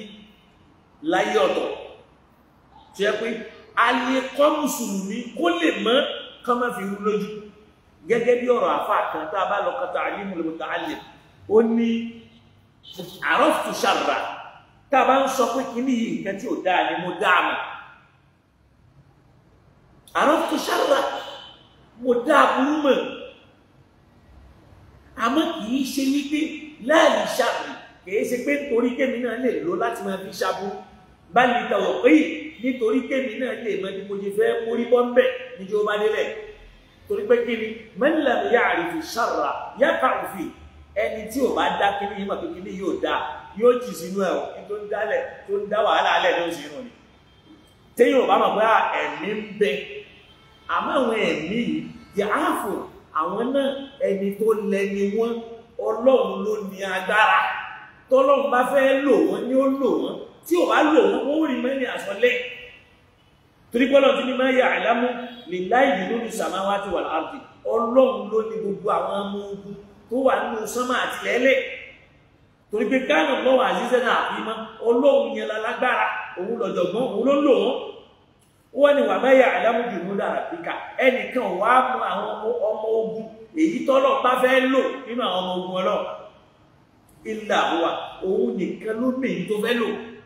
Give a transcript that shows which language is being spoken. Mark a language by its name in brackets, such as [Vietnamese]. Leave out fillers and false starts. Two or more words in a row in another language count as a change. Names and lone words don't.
[Yoruba] láyé ọ̀tọ̀ tí ẹ pé a lè kọ́ mùsùlùmí kó lè mọ́ kán má fi rú lójú gẹ́gẹ́ bí ọ̀rọ̀ àfà kan tá a bá lọ kọta [Arabic] تعليم المتعلم [Yoruba] ó ní [Arabic] عرفت الشر [Yoruba] tá a bá ń sọ pé kíní yìí nǹkan tí ò dáa ni mo dáa mọ̀ [Arabic] عرفت الشر [Yoruba] mo dáa burú mọ̀ àmọ́ kìí ṣe wípé láàrín ṣàbí kìí ṣe pé torí kémi náà lè lò láti máa fi ṣàbú bá lè tàwọ̀ pé nítorí kémi náà lè mọ́ bí mo ṣe fẹ́ mórí bọ́m̀bẹ̀ níjọ́ bá délẹ̀ torí pé kí ni [Arabic] من لم يعرف الشر يقع في [Yoruba] ẹni tí ò bá dá kíní yìí mọ̀ pé kíní yóò dá yóò jì sínú ẹ̀ kí tó ń dá wàhálà alẹ́ ló ń ṣe nù ni téèyàn ò bá mọ̀ pé ẹ̀mí ń bẹ àmọ́ àwọn ẹ̀mí yìí di àáfò àwọn náà ẹni tó lẹ́ni wọ́n ọlọ́run ló ní agbára tọ́lọ́run bá fẹ́ lò wọ́n ní ó lò wọ́n tí ò bá lò wọ́n ó rí mẹ́ni àsọlẹ̀ torí pọ́lọ̀ tí ní máa yà àlámú [Arabic] لله جنود السماوات والأرض [Yoruba] ọlọ́run ló ní gbogbo àwọn ọmọ ogun tó wà nínú sánmà àti lẹ́lẹ̀ torí pé káàmù lọ́wọ́ àzízẹ́ náà fi mọ́ ọlọ́run yẹn lálágbára òun lọ́jọ̀gbọ́n òun ló lò wọ́n ni [Arabic] وما يعلم جنود ربك [Yoruba] ẹnìkan wà mú àwọn ọmọ ogun èyí tọ́lọ̀ bá fẹ́ lò nínú àwọn ọmọ ogun ọlọ́run [Arabic] إلا هو [Yoruba] òun nìkan ló mèyí tó fẹ́ lò